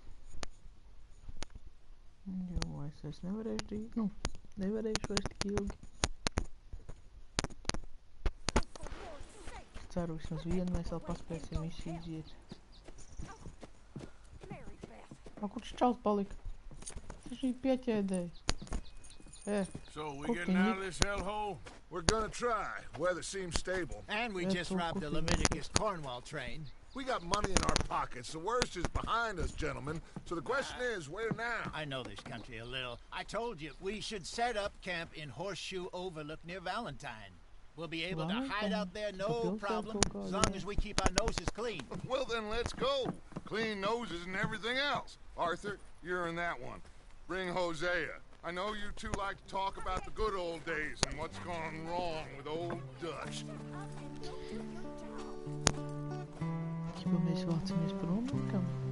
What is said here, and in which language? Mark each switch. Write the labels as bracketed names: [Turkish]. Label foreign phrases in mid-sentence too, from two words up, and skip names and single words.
[Latvian] Jo, es vairs nevarēšu drīz, nu, nevarēšu vairs tik ilgi. Ceru, vismaz vienu mēs vēl paspēsim visu iziet. Kurš čals palika? Tas šī pieķēdēja. [English] So we getting out of this hellhole? We're gonna try. Weather seems stable. And we just robbed the Leviticus Cornwall train. We got money in our pockets. The worst is behind us, gentlemen. So the question is, where now? I know this country a little. I told you, we should set up camp in Horseshoe Overlook near Valentine. We'll be able to hide out there no problem, as long as we keep our noses clean. Well, then let's go. Clean noses and everything else. Arthur, you're in that one. Bring Hosea. I know you two like to talk about the good old days and what's gone wrong with old Dutch. [Latvian] Chyba mēs vācamies prom laikam.